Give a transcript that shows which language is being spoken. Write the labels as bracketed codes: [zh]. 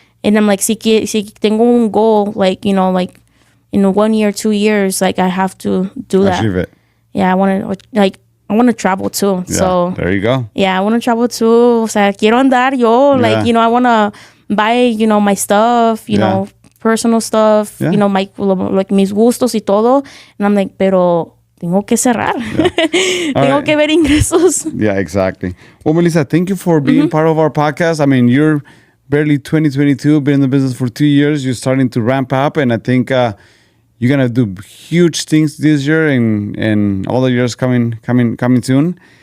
[en] And I'm like, [es] si tengo un [en] goal, like, like in 1 year, 2 years, like I have to do that. Achieve it. Yeah, I want to travel too. Yeah, so there you go. Yeah, I want to travel too. [es] O sea, quiero andar yo. [en] Like, I want to buy, my stuff, you know, personal stuff, like [es] mis gustos y todo. [en] And I'm like, [es] pero tengo que cerrar. Tengo que ver ingresos. [en] Yeah, exactly. Well, Melissa, thank you for being part of our podcast. You're barely 2022, been in the business for 2 years. You're starting to ramp up, and I think you're gonna do huge things this year and all the years coming soon.